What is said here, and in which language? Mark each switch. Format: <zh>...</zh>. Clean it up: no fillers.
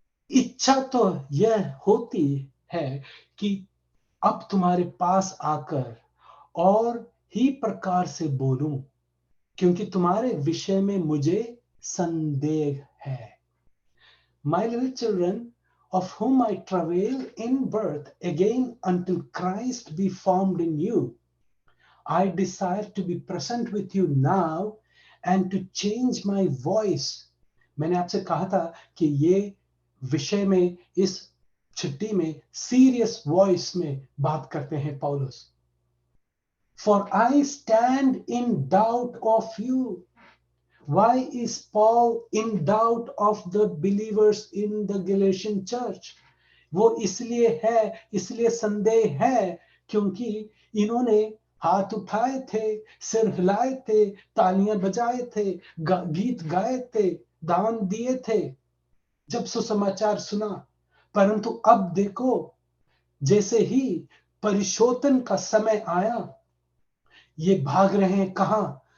<hi>इच्छा तो यह होती है कि अब तुम्हारे पास आकर और ही प्रकार से बोलूं, क्योंकि तुम्हारे विषय में मुझे संदेह है।</hi> <en>My little children, of whom I travail in birth again until Christ be formed in you, I desire to be present with you now and to change my voice.</en> <hi>मैंने आपसे कहा था कि ये विषय में, इस छुट्टी में</hi> <en>serious voice</en> <hi>में बात करते हैं पौलुस।</hi> <en>For I stand in doubt of you. Why is Paul in doubt of the believers in the Galatian church?</en> <hi>वो इसलिए संदेह है क्योंकि इन्होंने हाथ उठाए थे, सिर हिलाए थे, तालियां बजाए थे, गीत गाए थे, दान दिए थे जब सुसमाचार सुना। परंतु अब देखो, जैसे ही परिशोधन का समय आया, ये भाग रहे हैं कहां?</hi>